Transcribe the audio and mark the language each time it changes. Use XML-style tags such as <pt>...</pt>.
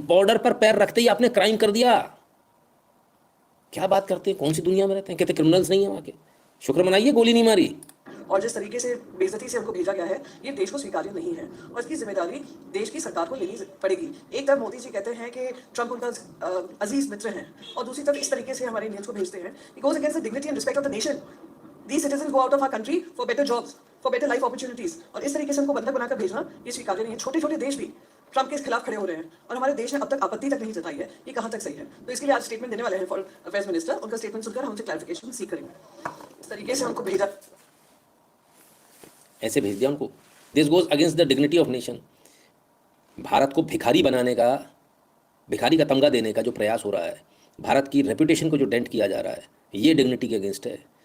<hi>Border पर पैर रखते ही आपने क्राइम कर दिया। क्या बात करते हैं? कौन सी दुनिया में रहते हैं? कहते क्रिमिनल्स नहीं है वहाँ के। शुक्र मनाइए गोली नहीं मारी। और जिस तरीके से बेइज्जती से उनको भेजा गया है, ये देश को स्वीकार्य नहीं है, और इसकी जिम्मेदारी देश की सरकार को लेनी पड़ेगी। एक तरफ मोदी जी कहते हैं कि ट्रंप उनका अजीज मित्र हैं, और दूसरी तरफ इस तरीके से हमारे इंडियंस को भेजते हैं।</hi> <en>It goes against the dignity and respect of the nation. These citizens go out of our country for better jobs, for better life opportunities,</en> <hi>और इस तरीके से उनको बंधक बनाकर भेजना ये स्वीकार्य नहीं है। छोटे छोटे देश भी ट्रंप के खिलाफ खड़े हो रहे हैं, और हमारे देश ने अब तक आपत्ति तक नहीं जताई है। ये कहाँ तक सही है? तो इसके लिए आज स्टेटमेंट देने वाले हैं फॉरेन अफेयर्स मिनिस्टर। उनका स्टेटमेंट सुनकर हम उनसे क्लैरिफिकेशन सीख करेंगे। इस तरीके से हमको भेजा, ऐसे भेज दिया उनको।</hi> <en>This goes against the dignity of nation.</en> <hi>Bharat को भिखारी बनाने का, भिखारी का तमगा देने का जो प्रयास हो रहा है, भारत की रेपुटेशन को जो डेंट किया जा रहा है, ये डिग्निटी के अगेंस्ट है।</hi>